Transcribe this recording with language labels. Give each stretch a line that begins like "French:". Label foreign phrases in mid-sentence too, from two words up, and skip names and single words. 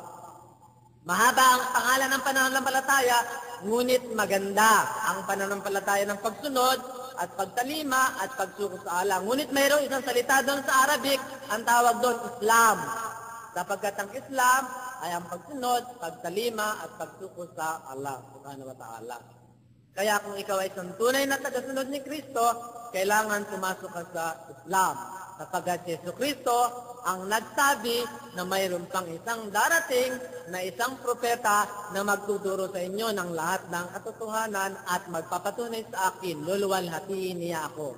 Filipino: Mahaba ang pangalan ng pananampalataya, ngunit maganda ang pananampalataya ng pagsunod at pagtalima at pagsuko sa Allah. Ngunit mayroong isang salita doon sa Arabic, ang tawag doon Islam. Sapagkat ang Islam ay ang pagsunod, pagtalima at pagsuko sa Allah
Arabic: سبحانه وتعالى.
Filipino: Kaya kung ikaw ay isang tunay na tagasunod ni Kristo, kailangan pumasok ka sa Islam. Sapagkat si Kristo ang nagsabi na mayroon pang isang darating na isang propeta na magtuturo sa inyo ng lahat ng katotohanan at magpapatunay sa akin, luluwalhatiin niya ako.